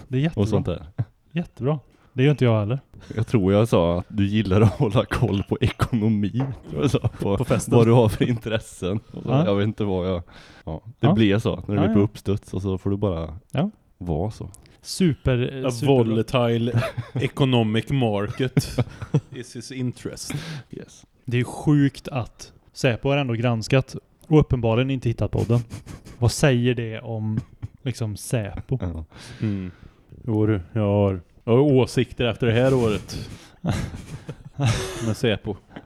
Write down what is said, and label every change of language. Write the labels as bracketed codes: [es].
[sv] Det är jättebra. Och sånt där. Jättebra. Det gör inte jag heller. Jag tror jag sa att du gillar att hålla koll på ekonomi. Alltså, på festen. Vad du har för intressen. Och så, ja. Jag vet inte vad jag... Ja, det blir så. När du blir på uppstuds och så får du bara vara så. Super... [en] A volatile economic market is his interest. Yes. [sv] Det är sjukt att Säpo har ändå granskat och uppenbarligen inte hittat podden. Vad säger det om liksom Säpo? Ja. Mm. Jag har åsikter efter det här året. Med Säpo.